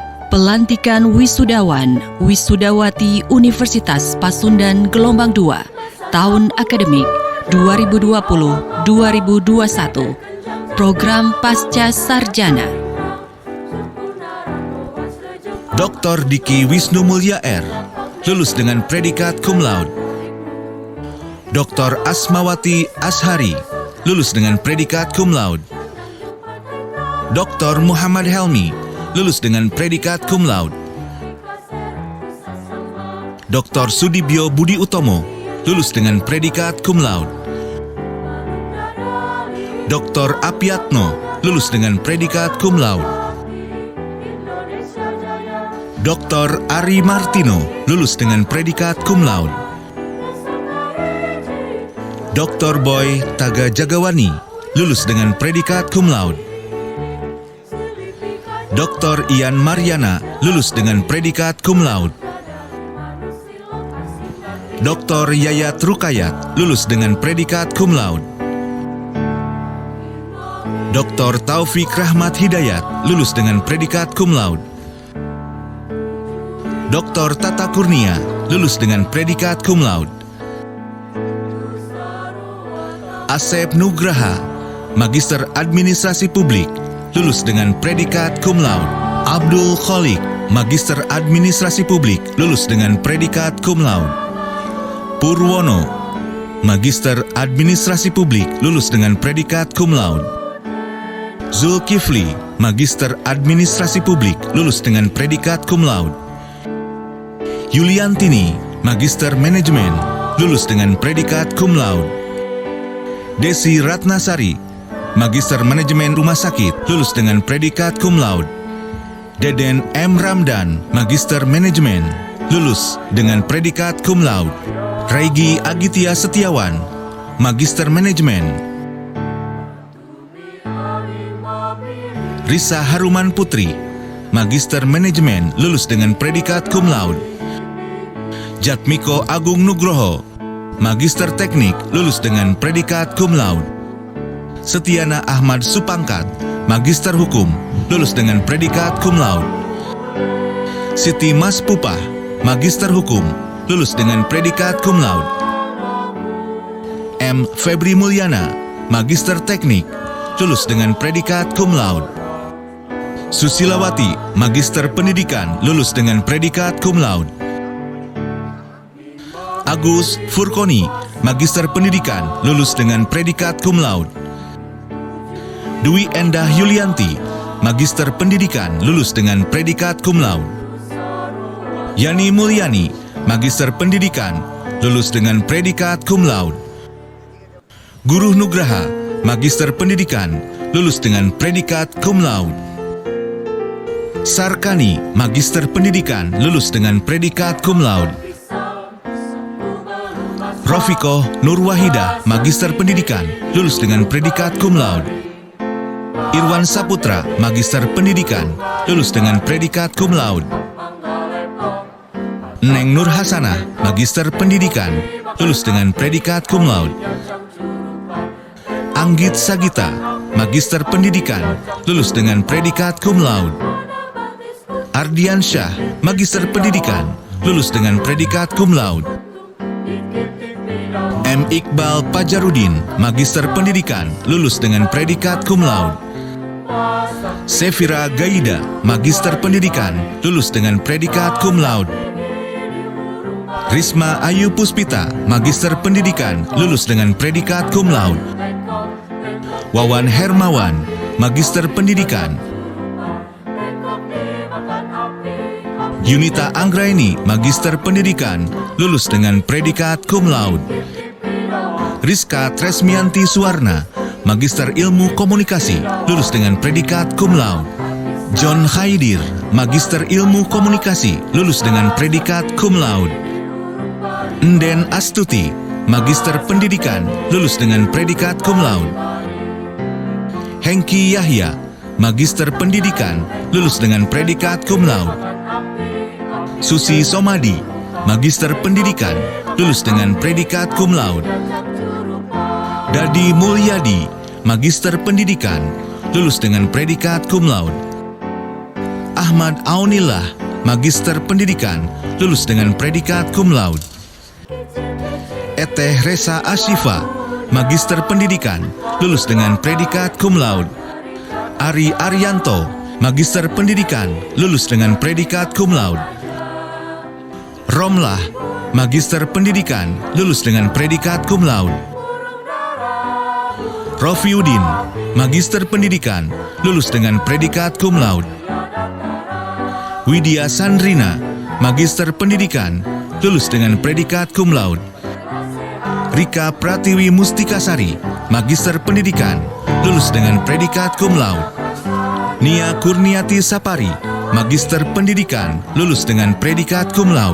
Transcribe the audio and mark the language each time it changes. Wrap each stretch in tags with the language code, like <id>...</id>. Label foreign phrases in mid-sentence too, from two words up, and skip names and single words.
<id>Pelantikan wisudawan, wisudawati Universitas Pasundan Gelombang 2, tahun akademik 2020-2021, program Pasca Sarjana. Dr. Diki Wisnu Mulya R, lulus dengan predikat</id> <la>cum laude.</la> <id>Dr. Asmawati Ashari, lulus dengan predikat</id> <la>cum laude.</la> <id>Dr. Muhammad Helmi, lulus dengan predikat</id> <la>cum laude.</la> <id>Dr. Sudibyo Budi Utomo, lulus dengan predikat</id> <la>cum laude.</la> <id>Dr. Apiatno, lulus dengan predikat</id> <la>cum laude.</la> <id>Dr. Ari Martino, lulus dengan predikat</id> <la>cum laude.</la> <id>Dr. Boy Taga Jagawani, lulus dengan predikat</id> <la>cum laude.</la> <id>Dr. Ian Mariana, lulus dengan predikat</id> <la>cum laude.</la> <id>Dr. Yayat Rukayat, lulus dengan predikat</id> <la>cum laude.</la> <id>Dr. Taufik Rahmat Hidayat, lulus dengan predikat</id> <la>cum laude.</la> <id>Dr. Tata Kurnia, lulus dengan predikat</id> <la>cum laude.</la> <id>Asep Nugraha, Magister Administrasi Publik, lulus dengan predikat</id> <la>cum laude.</la> <id>Abdul Kholik, Magister Administrasi Publik, lulus dengan predikat</id> <la>cum laude.</la> <id>Purwono, Magister Administrasi Publik, lulus dengan predikat</id> <la>cum laude.</la> <id>Zulkifli, Magister Administrasi Publik, lulus dengan predikat</id> <la>cum laude.</la> <id>Yuliantini, Magister Manajemen, lulus dengan predikat</id> <la>cum laude.</la> <id>Desi Ratnasari, Magister Manajemen Rumah Sakit, lulus dengan predikat</id> <la>cum laude.</la> <id>Deden M. Ramdan, Magister Manajemen, lulus dengan predikat</id> <la>cum laude.</la> <id>Raigi Agitia Setiawan, Magister Manajemen. Risa Haruman Putri, Magister Manajemen, lulus dengan predikat</id> <la>cum laude.</la> <id>Jatmiko Agung Nugroho, Magister Teknik, lulus dengan predikat</id> <la>cum laude.</la> <id>Setiana Ahmad Supangkat, Magister Hukum, lulus dengan predikat</id> <la>cum laude.</la> <id>Siti Mas Pupah, Magister Hukum, lulus dengan predikat</id> <la>cum laude.</la> <id>M. Febri Mulyana, Magister Teknik, lulus dengan predikat</id> <la>cum laude.</la> <id>Susilawati, Magister Pendidikan, lulus dengan predikat</id> <la>cum laude.</la> <id>Agus Furkoni, Magister Pendidikan, lulus dengan predikat</id> <la>cum laude.</la> <id>Dwi Endah Yulianti, Magister Pendidikan, lulus dengan predikat</id> <la>cum laude.</la> <id>Yani Mulyani, Magister Pendidikan, lulus dengan predikat</id> <la>cum laude.</la> <id>Guru Nugraha, Magister Pendidikan, lulus dengan predikat</id> <la>cum laude.</la> <id>Sarkani, Magister Pendidikan, lulus dengan predikat</id> <la>cum laude.</la> <id>Rofiko Nurwahidah, Magister Pendidikan, lulus dengan predikat</id> <la>cum laude.</la> <id>Irwan Saputra, Magister Pendidikan, lulus dengan predikat</id> <la>cum laude.</la> <id>Neng Nur Hasanah, Magister Pendidikan, lulus dengan predikat</id> <la>cum laude.</la> <id>Anggit Sagita, Magister Pendidikan, lulus dengan predikat</id> <la>cum laude.</la> <id>Ardian Syah, Magister Pendidikan, lulus dengan predikat</id> <la>cum laude.</la> <id>M. Iqbal Pajarudin, Magister Pendidikan, lulus dengan predikat</id> <la>cum laude.</la> <id>Sefira Gaida, Magister Pendidikan, lulus dengan predikat</id> <la>cum laude.</la> <id>Risma Ayu Puspita, Magister Pendidikan, lulus dengan predikat</id> <la>cum laude.</la> <id>Wawan Hermawan, Magister Pendidikan. Yunita Anggraini, Magister Pendidikan, lulus dengan predikat</id> <la>cum laude.</la> <id>Rizka Tresmianti Suwarna, Magister Ilmu Komunikasi, lulus dengan predikat</id> <la>cum laude.</la> <id>John Khaidir, Magister Ilmu Komunikasi, lulus dengan predikat</id> <la>cum laude.</la> <id>Nden Astuti, Magister Pendidikan, lulus dengan predikat</id> <la>cum laude.</la> <id>Hengki Yahya, Magister Pendidikan, lulus dengan predikat</id> <la>cum laude.</la> <id>Susi Somadi, Magister Pendidikan, lulus dengan predikat</id> <la>cum laude.</la> <id>Dadi Mulyadi, Magister Pendidikan, lulus dengan predikat</id> <la>cum laude.</la> <id>Ahmad Aunillah, Magister Pendidikan, lulus dengan predikat</id> <la>cum laude.</la> <id>Eteh Resa Ashifa, Magister Pendidikan, lulus dengan predikat</id> <la>cum laude.</la> <id>Ari Arianto, Magister Pendidikan, lulus dengan predikat</id> <la>cum laude.</la> <id>Romlah, Magister Pendidikan, lulus dengan predikat</id> <la>cum laude.</la> <id>Rofiuddin, Magister Pendidikan, lulus dengan predikat</id> <la>cum laude.</la> <id>Widya Sandrina, Magister Pendidikan, lulus dengan predikat</id> <la>cum laude.</la> <id>Rika Pratiwi Mustikasari, Magister Pendidikan, lulus dengan predikat</id> <la>cum laude.</la> <id>Nia Kurniati Sapari, Magister Pendidikan, lulus dengan predikat</id> <la>cum laude.</la>